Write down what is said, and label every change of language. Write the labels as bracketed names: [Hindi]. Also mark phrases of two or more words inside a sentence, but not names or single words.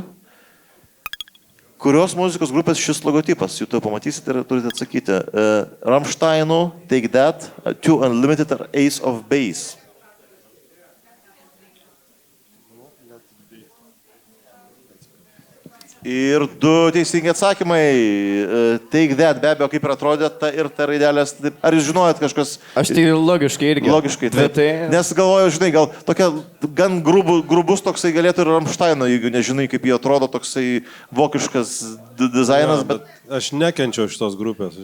[Lithuanian] Kurios muzikos grupės šis logotipas? Jūs to pamatysite ir turite atsakyti. Rammsteinų, Take That, Two Unlimited ar Ace of Base? Ir 2 teisingi atsakymai. Take That, be abejo, kaip ir atrodė ta ir ta raidelės. Ar jūs žinojat kažkas? Aš tai logiškai irgi. Logiškai, taip. Nes galvoju, žinai, gal tokia gan grubus toksai galėtų ir Rammsteino, jeigu nežinai, kaip jie atrodo, toksai vokiškas dizainas. Ja, bet aš nekenčiau šitos grupės.